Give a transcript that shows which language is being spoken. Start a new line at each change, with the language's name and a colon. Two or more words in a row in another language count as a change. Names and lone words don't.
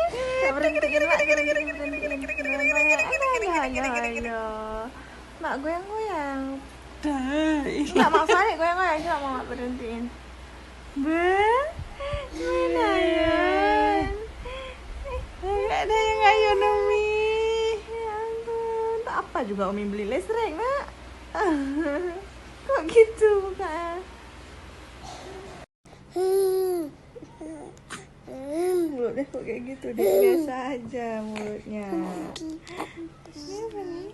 Indonesian: Tak berhenti gerak. Mak goyang-goyang. Tak, Mak Farid goyang-goyang. Coba Mak berhentiin. Main ayun. Tak ada yang ayun, Umi. Ya ampun. Tak apa juga Umi beli listrik, Nak. Kok gitu buka? Mulutnya kok kayak gitu, Dek. Biasa aja mulutnya. Ini apa nih?